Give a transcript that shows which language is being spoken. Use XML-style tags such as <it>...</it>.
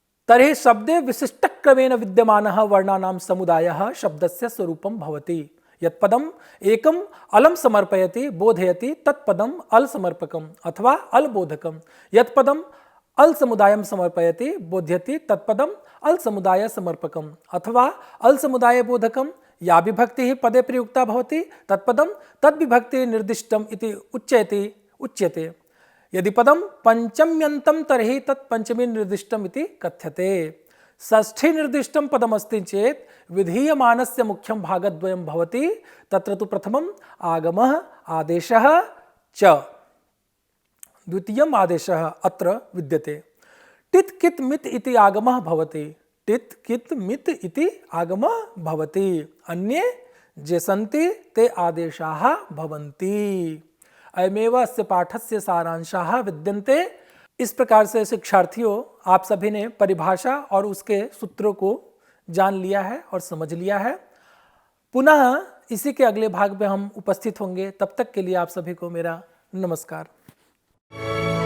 <sa>तर्हि शब्दे विशिष्टक्रमेण विद्यमानः वर्णानां समुदायः शब्दस्य स्वरूपं भवति। यत्पदम् एकम् अलम समर्पयति बोधयति तत्पदम् अल समर्पकम् अथवा अल बोधकम्। यत्पदम् अल समुदायं समर्पयति बोध्यति तत्पदम् अल समुदाय समर्पकम अथवा अल समुदाय बोधकम या विभक्ति पदे प्रयुक्ता भवति तत्पदम तद विभक्ति निर्दिष्टम इति उच्यते। यदि पदम पंचम्यंतम तर्हि तत् पंचमी निर्दिष्टम इति कथ्यते। षष्ठी निर्दिष्टम पदम अस्ति चेत विधीयमानस्य मुख्यम भागद्वयम भवति। तत्र तु प्रथमम आगमः आदेशः च द्वितीयम आदेशः अत्र विद्यते। टित् कित् मित् इति आगमः भवति। टित् कित् मित् इति आगमः भवति। अन्ये ये सन्ति ते आदेशाः भवन्ति। अयमेव अस्य पाठस्य सारांशाः विद्यन्ते।</sa> <hi>इस प्रकार से शिक्षार्थियों, आप सभी ने परिभाषा और उसके सूत्रों को जान लिया है और समझ लिया है। पुनः इसी के अगले भाग में हम उपस्थित होंगे। तब तक के लिए आप सभी को मेरा नमस्कार।</hi>